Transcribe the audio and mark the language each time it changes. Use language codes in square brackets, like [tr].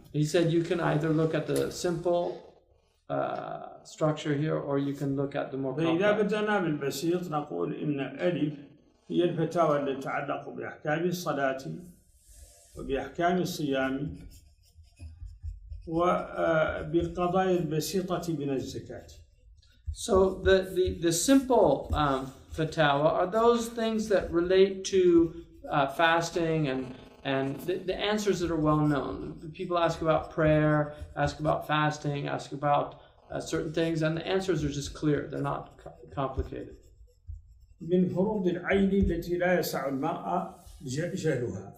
[en] He said you can either look at the simple structure here or you can look at the more complex. [ar] فإذا بدأنا بالبسيط نقول إن ألف هي الفتاوى التي تتعلق بأحكام الصلاة وبأحكام الصيام وبالقضايا البسيطة من الزكاة. [en] So the simple fatawa are those things that relate to fasting and the answers that are well known. People ask about prayer, ask about fasting, ask about certain things, and the answers are just clear. They're not complicated. [ar] من فروض العين التي لا يسع المرأة جهلها.